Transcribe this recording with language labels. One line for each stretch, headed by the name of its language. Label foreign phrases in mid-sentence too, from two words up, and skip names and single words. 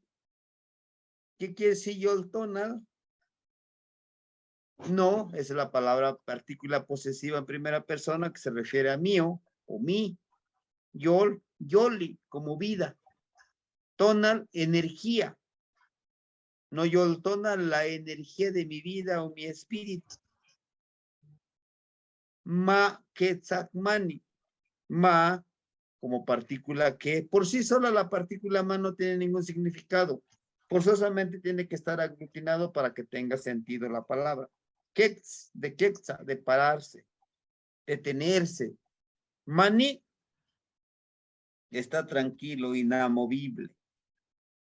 Spanish: ¿Qué quiere decir yoltonal? No, es la palabra partícula posesiva en primera persona que se refiere a mío o mí.
Nahuatl languages: Yol, yoli,
Spanish: como vida. Tonal, energía.
Nahuatl languages: No yoltonal,
Spanish: la energía de mi vida o mi espíritu.
Nahuatl languages: Ma quetzacmani. Ma,
Spanish: como partícula que, por sí sola la partícula ma no tiene ningún significado. Forzosamente tiene que estar aglutinado para que tenga sentido la palabra. Quetz, de quetza, de pararse, detenerse. Mani está tranquilo, inamovible.